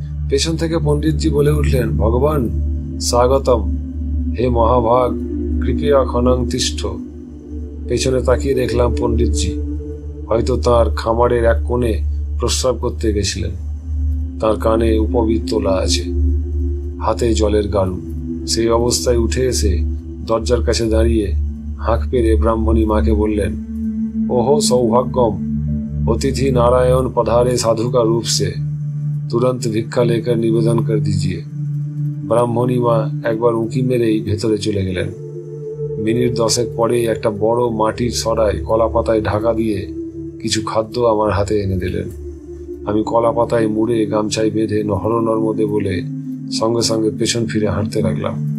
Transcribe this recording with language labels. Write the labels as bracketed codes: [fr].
[bn] পেছন থেকে পণ্ডিতজি বলে উঠলেন, [sa] ভগবান স্বাগতম, হে মহাভাগ, কৃপয়া খনং তিষ্ঠ। [bn] পেছনে তাকিয়ে দেখলাম পণ্ডিতজি হয়তো তার খামারের এক কোণে প্রস্রাব করতে গেছিলেন। তার কানে উপবীত তোলা আছে, হাতে জলের গাড়ু। সেই অবস্থায় উঠে এসে দরজার কাছে দাঁড়িয়ে হাঁক পেরে ব্রাহ্মণী মাকে বললেন, [hi] ओहो सौभाग्यम, अतिथि नारायण पधारे साधु का रूप से, तुरंत भिक्षा लेकर निवेदन कर दीजिए। [bn] ব্রাহ্মণী মা একবার উঁকি মেরেই ভেতরে চলে গেলেন। মিনিট 10 পরেই একটা বড় মাটির সরায় কলা পাতায় ঢাকা দিয়ে কিছু খাদ্য আমার হাতে এনে দিলেন। আমি কলা পাতায় মুড়ে গামছায় বেঁধে নহর নর্মদে বলে সঙ্গে সঙ্গে পেছন ফিরে হাঁটতে লাগলাম।